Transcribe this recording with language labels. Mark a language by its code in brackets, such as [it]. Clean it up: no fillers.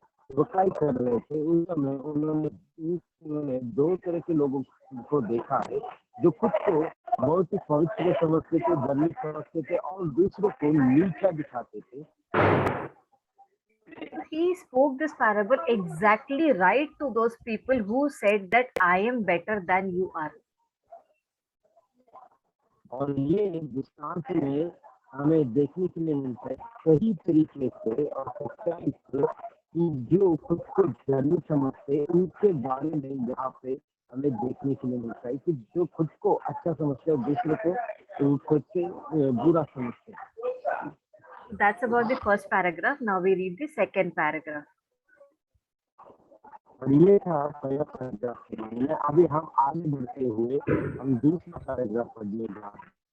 [hi] बुराई कर रहे थे उस समय उन्होंने दो तरह के लोगों को देखा है, जो खुद को बहुत ही पवित्र समझते थे, धर्मी समझते थे और दूसरों को नीचा दिखाते थे। [en] He spoke this parable exactly right to those people who said that I am better than you are. [hi] और ये दृष्टांत में हमें देखने के लिए मिलता है सही तरीके से और सच्चाई से कि जो खुद को धर्मी समझते उनके बारे में यहाँ पे हमें देखने के लिए मिलता है कि जो खुद को अच्छा समझते और दूसरे को खुद से बुरा समझते। [en] That's about the first paragraph. Now we read the second paragraph. [hi] और ये था पहला पैराग्राफ। अभी हम आगे बढ़ते हुए हम दूसरा पैराग्राफ पढ़ने जा रहे हैं।